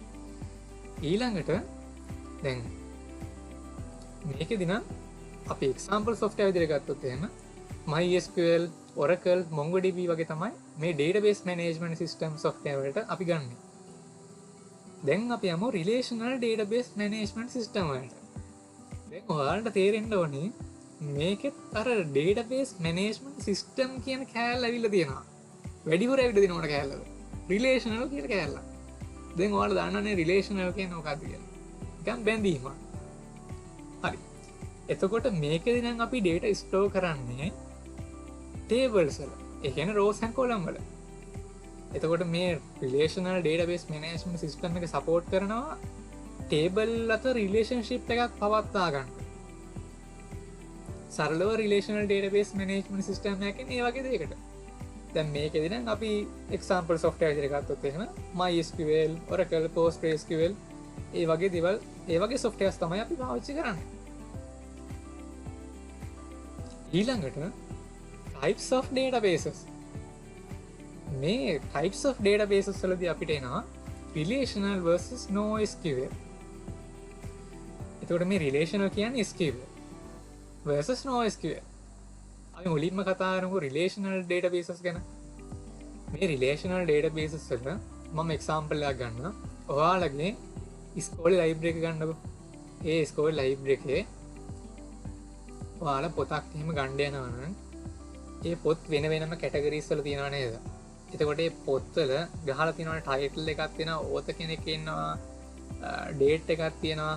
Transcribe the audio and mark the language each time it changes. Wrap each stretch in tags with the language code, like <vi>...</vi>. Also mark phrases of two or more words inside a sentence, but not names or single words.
<si>ඊළඟට දැන් මේකෙදී නම් අපි</si> <en>example software</en> <si>විදිහට ගත්තොත් එහෙම MySQL, Oracle, MongoDB වගේ තමයි මේ</si> <en>database management system software</en> <si>වලට අපි ගන්නෙ. දැන් අපි යමු</si> <en>relational database management system</en> <si>වලට. දැන් ඔයාලට තේරෙන්න ඕනේ මේකෙත් අර</si> <en>database management system</en> <si>කියන කෑල්ල ඇවිල්ලා තියෙනවා. වැඩිපුර ඇවිල්ලා දෙන ඕන කෑල්ලද? relational කියන කෑල්ල. දැන් ඔයාලා දන්නවනේ රිලේෂනල් කියන්නේ මොකක්ද කියලා. නිකන් බැඳීමක්. හරි. එතකොට මේකෙදී නම් අපි</si> <en>data store</en> <si>කරන්නේ tables වල. ඒ කියන්නේ</si> <en>rows and column</en> <si>වල. එතකොට මේ</si> <en>relational database management system</en> <si>එක support කරනවා table අතර relationship එකක් පවත්වා ගන්න. සරලව</si> <en>relational database management system</en> <si>එකකින් ඒ වගේ දෙයකට. දැන් මේකෙදී නම් අපි</si> <en>example software</en> <si>විදිහට ගත්තොත් එහෙම MySQL, Oracle, PostgreSQL ඒ වගේ දේවල්, ඒ වගේ softwares තමයි අපි පාවිච්චි කරන්නේ.</si> <en>ඊළඟට types of databases.</en> <si>මේ</si> <en>types of databases</en> <si>වලදී අපිට එනවා</si> <en>relational versus NoSQL.</en> <si>එතකොට මේ relational කියන්නේ</si> <en>SQL versus NoSQL.</en> <si>අපි මුලින්ම කතා කරමු</si> <en>relational databases</en> <si>ගැන. මේ</si> <en>relational databases</en> <si>වල මම example එකක් ගන්නවා. ඔයාලගේ ඉස්කෝලේ ලයිබ්‍රරි එක ගන්නකො. ඒ</si> <en>school library</en> <si>එකේ ඔයාලා පොතක් එහෙම ගන්න යනවා නම් ඒ පොත් වෙන වෙනම කැටගරීස් වල තියෙනව නේද? එතකොට මේ පොත්වල ගහලා තියෙනවා ටයිටල් එකක් තියෙනවා, ඕත කෙනෙක් ඉන්නවා, ඩේට් එකක් තියෙනවා.</si>